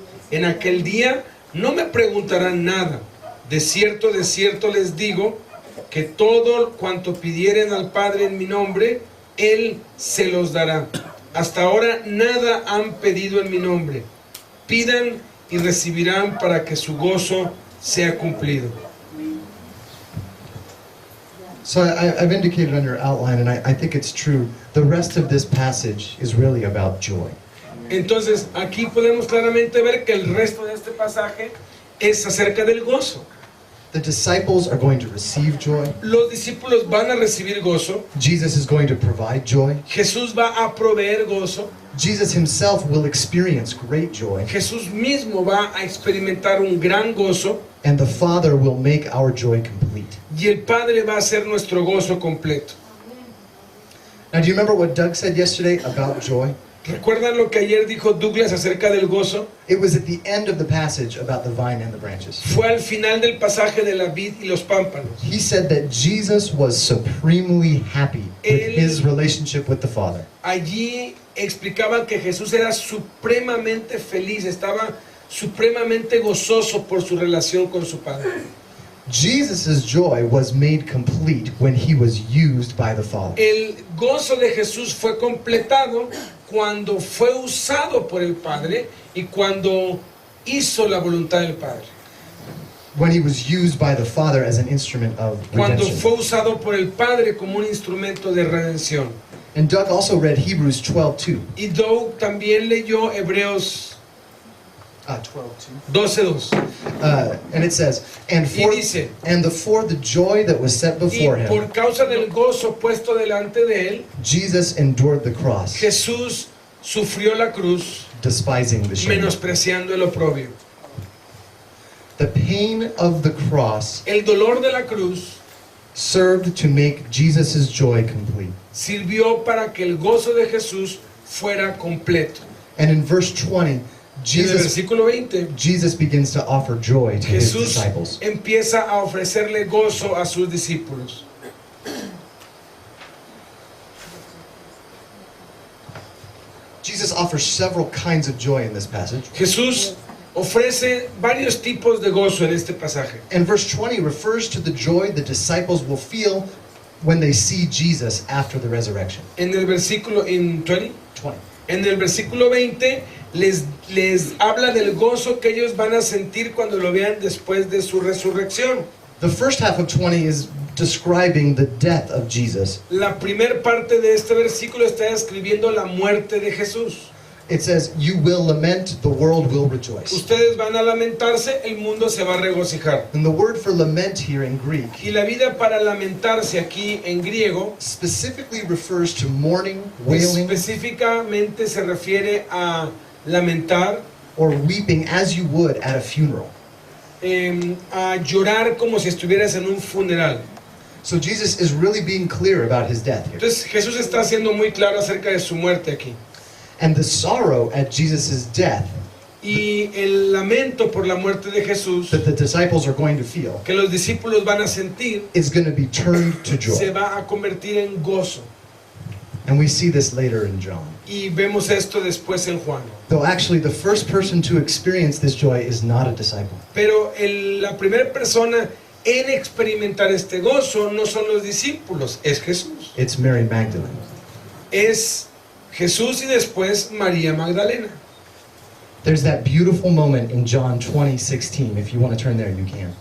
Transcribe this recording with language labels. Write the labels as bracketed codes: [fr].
[es] En aquel día no me preguntarán nada. De cierto les digo que todo cuanto pidieren al Padre en mi nombre, Él se los dará. Hasta ahora nada han pedido en mi nombre. Pidan y recibirán para que su gozo sea cumplido. [en] So I've indicated on your outline, and I think it's true, the rest of this passage is really about joy. [es] Entonces aquí podemos claramente ver que el resto de este pasaje es acerca del gozo. [en] The disciples are going to receive joy. [es] Los discípulos van a recibir gozo. [en] Jesus is going to provide joy. [es] Jesús va a proveer gozo. [en] Jesus himself will experience great joy. [es] Jesús mismo va a experimentar un gran gozo. [en] And the Father will make our joy complete. [es] Y el Padre va a hacer nuestro gozo completo. [en] Now, do you remember what Doug said yesterday about joy? [es] ¿Recuerdan lo que ayer dijo Douglas acerca del gozo? [en] It was at the end of the passage about the vine and the branches. [es] Fue al final del pasaje de la vid y los pámpanos. [en] He said that Jesus was supremely happy with his relationship with the Father. [es] Allí explicaban que Jesús era supremamente feliz, estaba supremamente gozoso por su relación con su Padre. [en] Jesus' joy was made complete when he was used by the Father. [es] El gozo de Jesús fue completado cuando fue usado por el Padre y cuando hizo la voluntad del Padre. [en] When he was used by the Father as an instrument of [es] Cuando [en] redemption. [es] fue usado por el Padre como un instrumento de redención. [en] And Doug also read Hebrews 12:2. [es] Y Doug también leyó Hebreos 12:2. [en] And it says, and [es] dice, [en] for the joy that was set [es] Y [en] before him, [es] por causa del gozo puesto delante de él, [en] Jesus endured the cross, [es] Jesús sufrió la cruz, [en] despising the shame. [es] menospreciando el oprobio. [en] The pain of the cross [es] El dolor de la cruz [en] served to make Jesus' joy complete. [es] sirvió para que el gozo de Jesús fuera completo. [en] And in verse 20, [es] En el versículo 20, [en] Jesus begins to offer joy to his [es] Jesús [en] disciples. [es] empieza a ofrecerle gozo a sus discípulos. [en] Jesus offers several kinds of joy in this passage. [es] Jesús ofrece varios tipos de gozo en este pasaje. [en] And verse 20 refers to the joy the disciples will feel when they see Jesus after the resurrection. [es] En el versículo 20. En el versículo 20 les habla del gozo que ellos van a sentir cuando lo vean después de su resurrección. [en] The first half of 20 is describing the death of Jesus. [es] La primera parte de este versículo está describiendo la muerte de Jesús. [en] It says, you will lament, the world will rejoice. [es] Ustedes van a lamentarse, el mundo se va a regocijar. [en] And the word for lament here in Greek [es] Y la vida para lamentarse aquí en griego [en] specifically refers to mourning, wailing, [es] específicamente se refiere a lamentar, [en] or weeping as you would at a funeral. [es] a llorar como si estuvieras en un funeral. [en] So Jesus is really being clear about his death here. [es] Entonces Jesús está siendo muy claro acerca de su muerte aquí. [en] And the sorrow at Jesus' death [es] Y el lamento por la muerte de Jesús [en] that the disciples are going to feel [es] que los discípulos van a sentir [en] is going to be turned to [es] se [en] joy. [es] va a convertir en gozo. [en] And we see this later in John. [es] Y vemos esto después en Juan. [en] Though actually the first person to experience this joy is not a disciple. [es] Pero la primera persona en experimentar este gozo no son los discípulos, es Jesús. [en] It's Mary Magdalene. [es] Es Jesús y después María Magdalena. [en] There's that beautiful moment in John 20:16. If you want to turn there, you can.